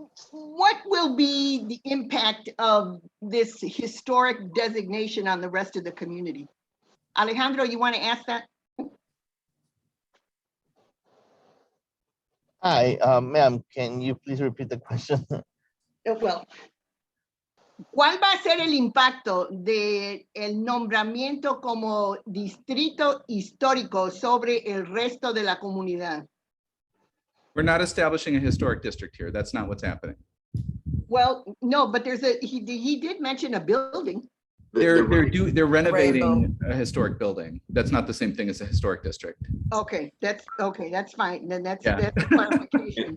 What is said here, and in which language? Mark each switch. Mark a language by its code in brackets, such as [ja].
[en] What will be the impact of this historic designation on the rest of the community? Alejandro, you want to ask that? Hi, ma'am, can you please repeat the question? [es] Well, ¿cuál va a ser el impacto del nombramiento como distrito histórico sobre el resto de la comunidad? [en] We're not establishing a historic district here. That's not what's happening. Well, no, but he did mention a building. They're renovating a historic building. That's not the same thing as a historic district. Okay, that's fine. Then that's clarification.